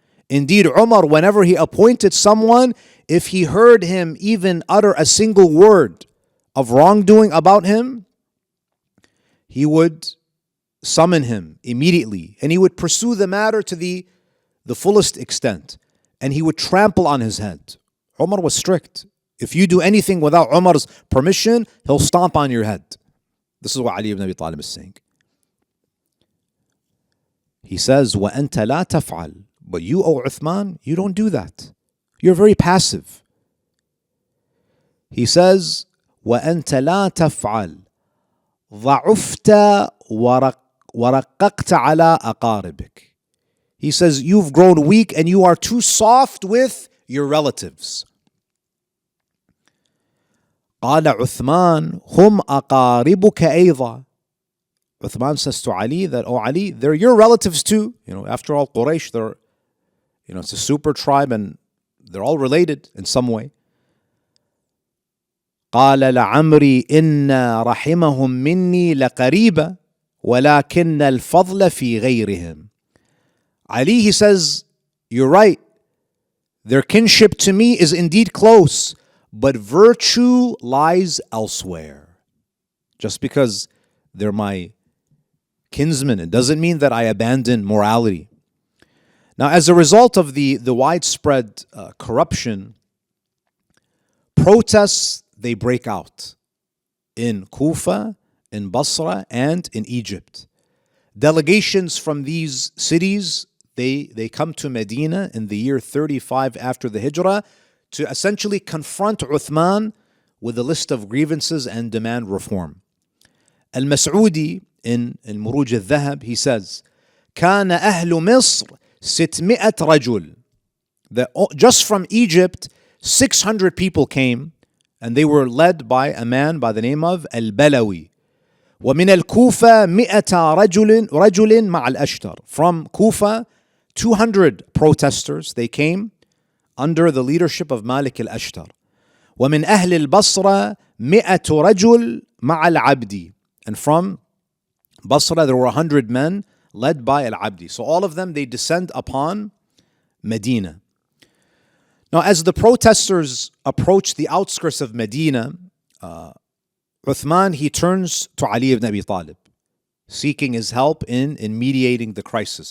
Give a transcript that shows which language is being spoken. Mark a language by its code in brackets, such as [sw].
[en] Indeed, Umar, whenever he appointed someone, if he heard him even utter a single word of wrongdoing about him, he would summon him immediately and he would pursue the matter to the fullest extent and he would trample on his head. Umar was strict. If you do anything without Umar's permission, he'll stomp on your head. This is what Ali ibn Abi Talib is saying. He says, [ar] وَأَنْتَ لَا تَفْعَلْ. [en] But you, O Uthman, you don't do that. You're very passive. He says, [ar] وَأَنْتَ لَا تَفْعَلْ ضَعُفْتَ وَرَقَّقْتَ عَلَىٰ أَقَارِبِكَ. [en] He says, you've grown weak and you are too soft with your relatives. [ar] قال عثمان هم أقاربك أيضا. [en] Uthman says to Ali that, oh Ali, they're your relatives too. After all, Quraysh, it's a super tribe and they're all related in some way. [ar] قال لعمري إن رحمهم مني لقريبة ولكن الفضل في غيرهم. [en] Ali, he says, you're right. Their kinship to me is indeed close, but virtue lies elsewhere. Just because they're my kinsmen, it doesn't mean that I abandon morality. Now, as a result of the widespread corruption, Protests, they break out in Kufa, in Basra, and in Egypt. Delegations from these cities, they come to Medina in the year 35 after the Hijrah to essentially confront Uthman with a list of grievances and demand reform. Al-Mas'udi in Muruj al-Dhahab, he says, [ar] كان أهل مصر 600 رجل. [en] Just from Egypt, 600 people came, and they were led by a man by the name of Al-Balawi. [ar] ومن الكوفة 100 رجل مع الأشتر. [en] From Kufa, 200 protesters, they came under the leadership of Malik al-Ashtar. [ar] ومن أهل البصرة 100 رجل مع العبدي. [en] And from Basra, there were 100 men led by Al-Abdi. So all of them, they descend upon Medina. Now, as the protesters approach the outskirts of Medina, Uthman, he turns to Ali ibn Abi Talib, seeking his help in mediating the crisis.